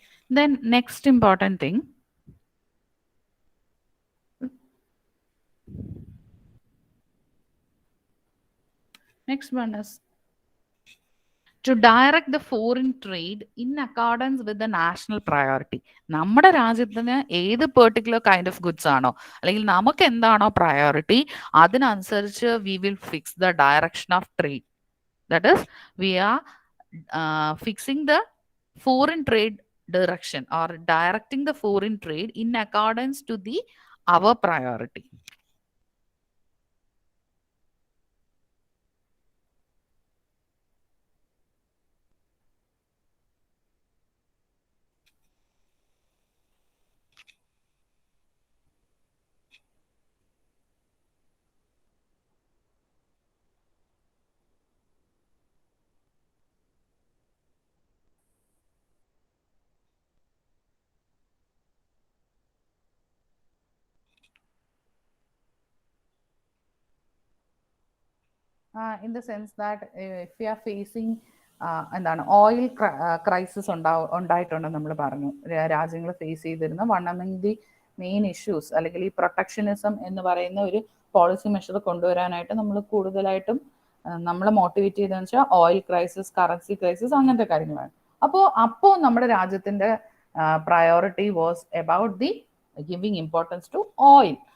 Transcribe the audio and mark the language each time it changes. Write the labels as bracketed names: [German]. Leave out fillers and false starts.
[English] Then next important thing, next one is to direct the foreign trade in accordance with the national priority. [Malayalam] നമ്മുടെ രാജ്യത്തിന് ഏത് particular kind of goods ആണോ അല്ലെങ്കിൽ നമുക്ക് എന്താണോ priority, അതിനനുസരിച്ച് [English] We will fix the direction of trade. That is we are fixing the foreign trade direction or directing the foreign trade in accordance to the our priority. In the sense that if we are facing [Malayalam] എന്താണ് oil crisis ഉണ്ടായിട്ടുണ്ടെന്ന് നമ്മൾ പറഞ്ഞു. രാജ്യങ്ങൾ face ചെയ്തിരുന്ന [English] one among the main issues [Malayalam] അല്ലെങ്കിൽ ഈ protectionism എന്ന് പറയുന്ന ഒരു പോളിസി മെഷർ കൊണ്ടുവരാനായിട്ട് നമ്മൾ കൂടുതലായിട്ടും നമ്മളെ മോട്ടിവേറ്റ് ചെയ്തതെന്ന് വെച്ചാൽ ഓയിൽ ക്രൈസിസ്, കറൻസി ക്രൈസിസ്, അങ്ങനത്തെ കാര്യങ്ങളാണ്. അപ്പോൾ നമ്മുടെ രാജ്യത്തിന്റെ priority [English] Was about the giving importance to oil.